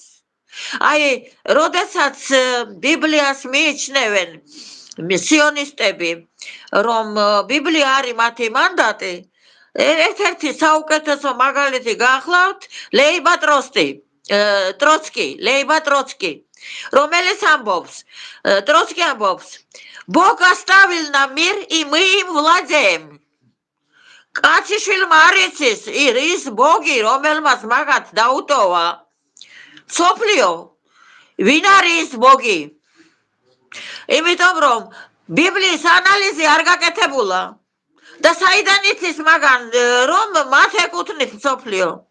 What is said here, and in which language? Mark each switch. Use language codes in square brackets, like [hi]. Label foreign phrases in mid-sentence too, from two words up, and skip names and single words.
[ka] როდესაც ბიბლიას მიიჩნევენ სიონისტები, რომ ბიბლია არის მათი მანდატი, ერთ-ერთი საუკეთესო მაგალითი გახლავთ ლეიბა ტროცკი, რომელიც ამბობს, ტროცკი ამბობს, [ru] Бог оставил нам мир, и мы им владеем. [ka] კაციშვილმა არ იცის ის ბოგი, რომელმაც მაგათ დაუტოვა მსოფლიო, ვინ არის ის ბოგი? იმიტომ რომ ბიბლიის ანალიზი არ გაკეთებულა და საიდან იცის მაგან, რომ მათ ეკუთვნით მსოფლიო?